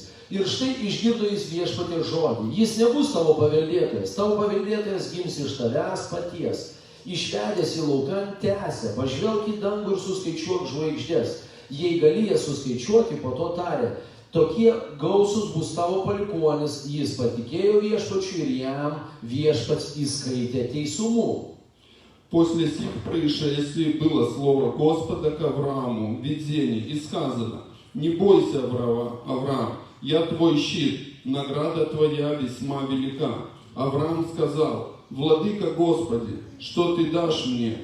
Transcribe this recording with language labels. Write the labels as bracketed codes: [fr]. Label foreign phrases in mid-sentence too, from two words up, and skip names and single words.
[lt] Ir štai išgirdo jis viešpaties žodį. Jis nebus tavo paveldėtojas gims iš tavęs paties. Išvedęs į lauką tęsė, pažvelk į dangų ir suskaičiuok žvaigždės. Jei gali jas suskaičiuoti, po to tarė, tokie gausus bus tavo palikuonis. Jis patikėjo viešpačiui ir jam viešpats įskaitė teisumų. [ru] После сих происшествий было слово Господа к Аврааму в видении, и сказано, не бойся, Авраам, я твой щит, награда твоя весьма велика. Авраам сказал, владыка Господи, что ты дашь мне?